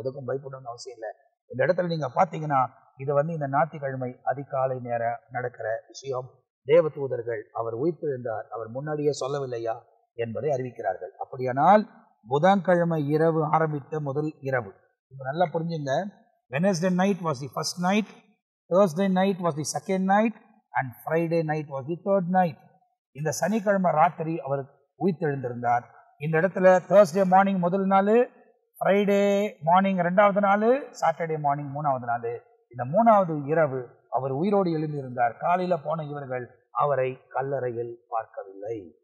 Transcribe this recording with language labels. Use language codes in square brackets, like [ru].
[ta] எதுக்கும் பயப்படணும்னு அவசியம் இல்லை. இந்த இடத்துல நீங்க பாத்தீங்கன்னா இது இந்த ஞாயிற்றுக்கிழமை அதிகாலை நேரம் நடக்கிற விஷயம். தேவ தூதர்கள் அவர் உயிர்த்தெழுந்தார், அவர் முன்னாடியே சொல்லவில்லையா என்பதை அறிவிக்கிறார்கள். அப்படியானால் புதன்கிழமை இரவு ஆரம்பித்த முதல் இரவு. இப்போ நல்லா புரிஞ்சுங்க. [en] Wednesday night was the first night, Thursday night was the second night, and Friday night was the third night. [ta] இந்த சனிக்கிழமை ராத்திரி அவர் உயிர்த்தெழுந்திருந்தார். இந்த இடத்துல Thursday மார்னிங் முதல் நாள், ஃப்ரைடே மார்னிங் 2வது நாள், சாட்டர்டே மார்னிங் 3வது நாள். இந்த 3வது இரவு அவர் உயிரோடு எழுந்திருந்தார். காலையில போன இவர்கள் அவரை கல்லறையில் பார்க்கவில்லை.